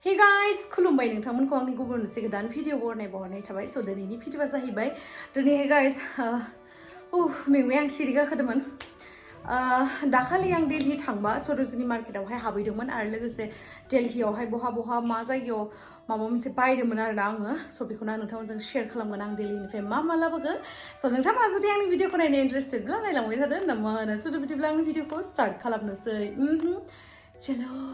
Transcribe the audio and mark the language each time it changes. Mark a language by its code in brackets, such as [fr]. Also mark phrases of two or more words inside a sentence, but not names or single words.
[en] Hey guys, [brx] Khulumbai Minina ko angni guburon se godan video bornai थाबाय so दिनैनि भिडिअआ जाहैबाय दिनैहाय guys mwjang सिरिगा खोदोंमोन दाखालि आं दिल्ली थांबा सर'जिनी मार्केटआवहाय हाबैदोंमोन आरो लोगोसे दिल्लीयावहाय बहा मा जायगायाव माबा मोनसे बायदोंमोन आरो आङो स' बेखौनो आं नोंथांमोनजों शेयार खालामगोन आं दिल्लीनिफ्राय मा लाबोखो स' नोंथाङा जुदि आंनि भिडिअखौ नायनो इन्टारेस्टेडब्ला नायलांबाय थादो नामा होनो बिदिब्ला आंनि भिडिअखौ स्टार्ट खालामनोसै चलो